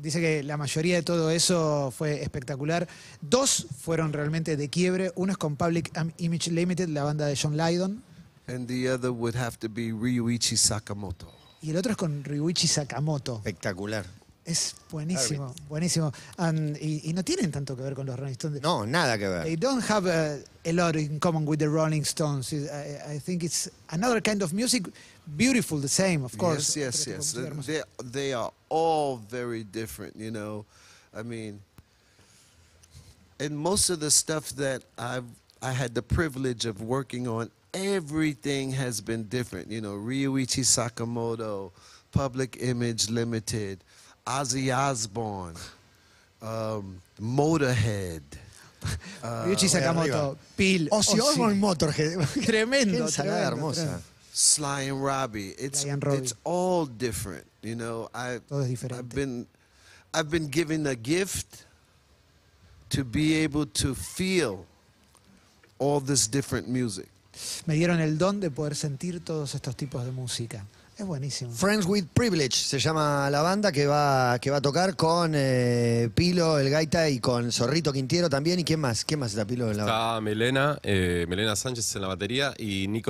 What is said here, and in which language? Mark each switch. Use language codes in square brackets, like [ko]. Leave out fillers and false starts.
[es] Dice que la mayoría de todo eso fue espectacular. Dos fueron realmente de quiebre. Uno es con Public Image Limited, la banda de John Lydon. [en] And the other would have to be Ryuichi Sakamoto. [es] Y el otro es con Ryuichi Sakamoto. Espectacular. Es buenísimo, buenísimo. Y no tienen tanto que ver con los Rolling Stones. No, nada que [en] They [es] ver. [en] don't have a lot in common with the Rolling Stones. I think it's another kind of music, beautiful, the same, of course. Yes. They are all very different, you know. I mean, and most of the stuff that I had the privilege of working on, everything has been different. You know, Ryuichi Sakamoto, Public Image Limited, Ozzy Osbourne, Motorhead. Ryuichi Sakamoto, Peel, Ozzy Osbourne, Motorhead. [es] Tremendo, Qué ensalada tremendo, hermosa. tremendo. [en] Sly and Robbie. Sly and Robbie. It's all different, you know. [es] Todo es diferente. [en] I've been given a gift to be able to feel all this different music. [es] Me dieron el don de poder sentir todos estos tipos de música. Es buenísimo. Friends with Privilege se llama la banda que va a tocar con Pilo, el gaita, y con Zorrito Quintiero también. ¿Y quién más? ¿Quién más está Pilo en la banda? Está Melena Sánchez en la batería y Nico